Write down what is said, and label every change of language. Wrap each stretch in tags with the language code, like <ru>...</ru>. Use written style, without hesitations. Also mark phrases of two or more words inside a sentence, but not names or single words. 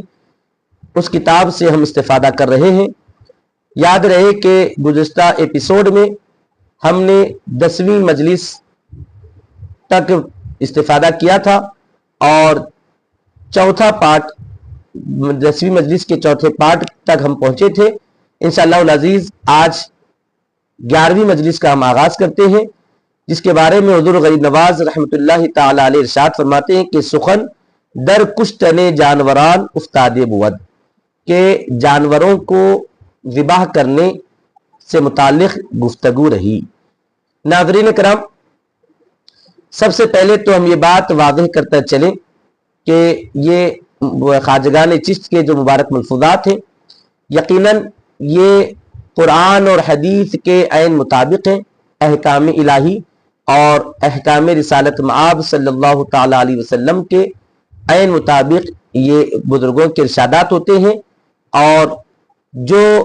<ur>اس کتاب سے ہم استفادہ کر رہے ہیں۔ یاد رہے کہ گزشتہ ایپیسوڈ میں ہم نے 10ویں مجلس تک استفادہ کیا تھا اور چوتھا پارٹ 10ویں مجلس کے چوتھے پارٹ تک ہم پہنچے تھے۔</ur> <ar>انشاءاللہ العزیز</ar> <ur>آج 11ویں مجلس کا ہم آغاز کرتے ہیں، جس کے بارے میں حضور غریب نواز</ur> <ar>رحمۃ اللہ تعالی علیہ</ar> <ur>ارشاد فرماتے ہیں کہ</ur> <fa>سخن در کشتن جانوران افتاد بود،</fa> <ur>کہ جانوروں کو ذبح کرنے سے متعلق گفتگو رہی۔ ناظرین کرام، سب سے پہلے تو ہم یہ بات واضح کرتے چلیں کہ یہ خواجگان چشت کے جو مبارک ملفوظات ہیں یقیناً یہ قرآن اور حدیث کے عین مطابق ہیں، احکام الہی اور احکام رسالت مآب</ur> <ar>صلی اللہ تعالی علیہ وسلم</ar> <ur>کے عین مطابق یہ بزرگوں کے ارشادات ہوتے ہیں، اور جو</ur>